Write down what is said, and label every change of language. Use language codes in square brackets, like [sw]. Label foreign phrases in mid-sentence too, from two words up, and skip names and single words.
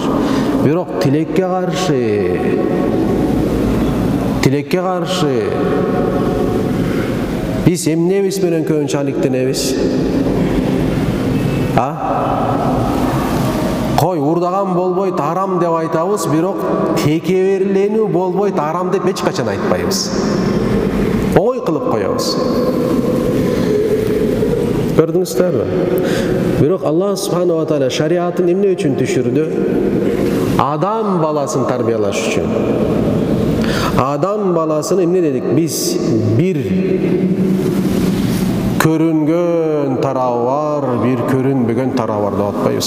[ky] Бирок тилекке каршы биз эмнебиз менен көбүнчө Кой, урдаган болбойт, арам деп айтабыз, бирок текеберленүү болбойт, арам деп эч качан айтпайбыз. Оңой кылып коебуз. Көрдүңүздөрбү? Бирок [ar] الله سبحانه وتعالى [ky] шариатын эмне үчүн түшүрдү? Адам баласын тарбиялаш үчүн. Адам баласын эмне дедик? Биз бир көрүнгөн тарабы бар, бир көрүнбөгөн тарабы бар деп атпайбыз.